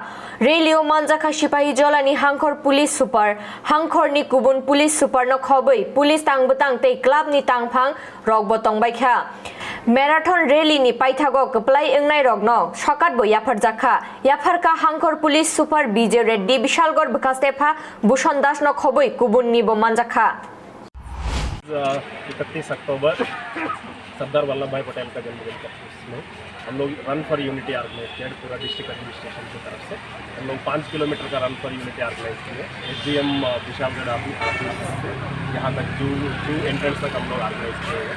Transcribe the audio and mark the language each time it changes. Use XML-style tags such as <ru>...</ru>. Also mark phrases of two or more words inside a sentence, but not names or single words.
<trp>Rally o manjakha Sipahijola ni hangkhor police super hangkhor ni kubun police super no khobui police tangbutang tei club ni tangphang rokbo tongbaikha. Marathon rally ni paithago kaplai engnai rokno sokatbo yafarjakha yafarka hangkhor police super BJ Reddy Bishalgor bukhastepa Bhushan Das no khobui kubun ni bo manjakha.</trp> <hi>31 अक्टूबर सरदार वल्लभ भाई पटेल का जन्मदिन था। इसमें हम लोग</hi> <en>run for unity organize</en> <hi>किया पूरा</hi> <en>district administration</en> <hi>की तरफ से। हम लोग 5 किलोमीटर का</hi> <en>run for unity organize</en> <hi>किए। SDM विशालगढ़ ऑफिस से यहाँ तक</hi> <en>zoo entrance</en> <hi>तक हम लोग ऑर्गेनाइज किए हैं।</hi>